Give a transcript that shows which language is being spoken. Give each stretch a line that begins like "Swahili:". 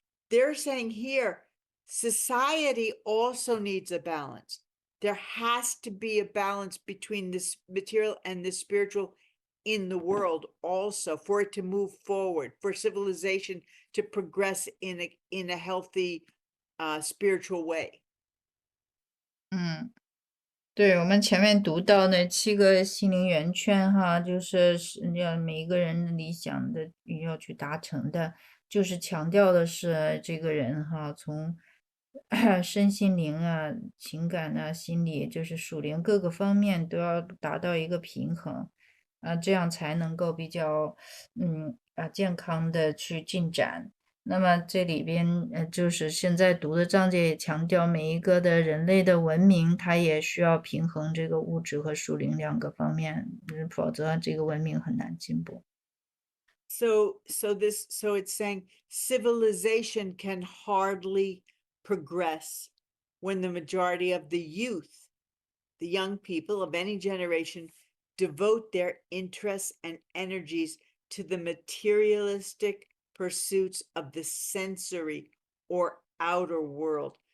English: They're saying here, society also needs a balance. There has to be a balance between this material and the spiritual in the world also, for it to move forward, for civilization to progress in a healthy spiritual way.
Chinese: 对，我们前面读到那7个心灵圆圈哈，就是要每一个人的理想的要去达成的，就是强调的是这个人哈，从身心灵啊、情感啊、心理，就是属灵各个方面都要达到一个平衡，这样才能够比较健康的去进展。那么这里边，就是现在读的章节也强调，每一个的人类的文明，它也需要平衡这个物质和属灵2个方面，否则这个文明很难进步。
English: So it's saying civilization can hardly progress when the majority of the youth, the young people of any generation, devote their interests and energies to the materialistic pursuits of the sensory or outer world.